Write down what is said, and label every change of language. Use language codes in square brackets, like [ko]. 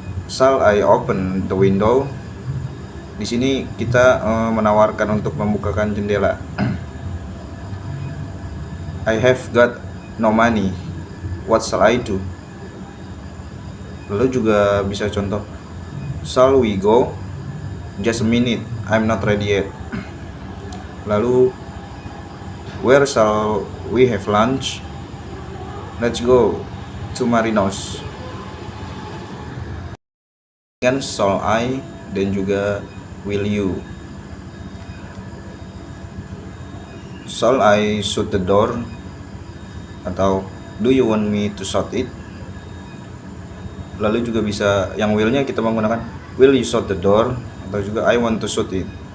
[en] Shall I open the window? [id] Di sini kita menawarkan untuk membukakan jendela. [en] I have got no money. What shall I do? [id] Lalu juga bisa contoh, [en] shall we go? Just a minute, I'm not ready yet. [id] Lalu, [en] where shall we have lunch? Let's go to Marinos. [id] Dengan [en] shall I [id] dan juga [en] will you. Shall I shut the door? [id] Atau [en] do you want me to shut it? [id] Lalu juga bisa yang will-nya kita menggunakan [en] will you shut the door [id] atau juga [en] I want to shut it.